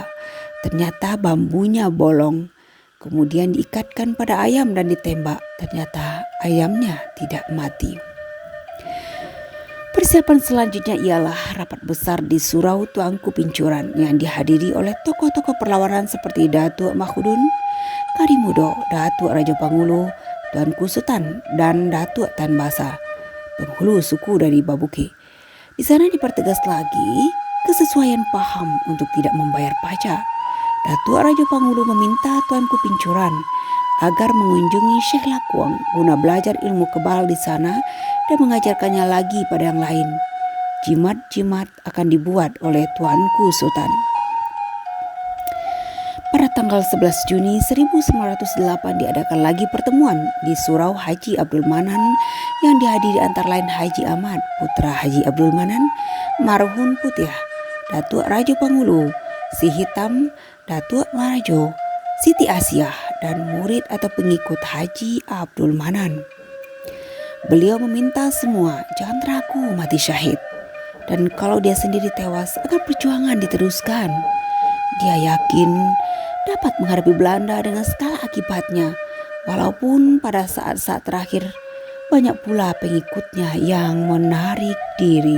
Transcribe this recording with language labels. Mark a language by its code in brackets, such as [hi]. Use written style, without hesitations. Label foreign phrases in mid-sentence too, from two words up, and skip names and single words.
[id] Ternyata bambunya bolong. Kemudian diikatkan pada ayam dan ditembak. Ternyata ayamnya tidak mati. Persiapan selanjutnya ialah rapat besar di Surau Tuanku Pincuran yang dihadiri oleh tokoh-tokoh perlawanan seperti Datuk Mahudun, Karimudo, Datuk Raja Pangulu, Tuanku Sultan, dan Datuk Tan Basa, penghulu suku dari Babuke. Di sana dipertegas lagi kesesuaian paham untuk tidak membayar pajak. Datuk Raja Pangulu meminta Tuanku Pincuran agar mengunjungi Syekh Lakuang guna belajar ilmu kebal di sana dan mengajarkannya lagi pada yang lain. Jimat-jimat akan dibuat oleh Tuanku Sultan. Pada tanggal 11 Juni 1908 diadakan lagi pertemuan di Surau Haji Abdul Manan yang dihadiri antara lain Haji Ahmad, putra Haji Abdul Manan, Marhun Putiah, Datuk Raja Pangulu, Si Hitam, Datuk Marajo, Siti Asiah, dan murid atau pengikut Haji Abdul Manan. Beliau meminta semua jangan ragu mati syahid, dan kalau dia sendiri tewas agar perjuangan diteruskan. Dia yakin dapat menghadapi Belanda dengan segala akibatnya, walaupun pada saat-saat terakhir banyak pula pengikutnya yang menarik diri.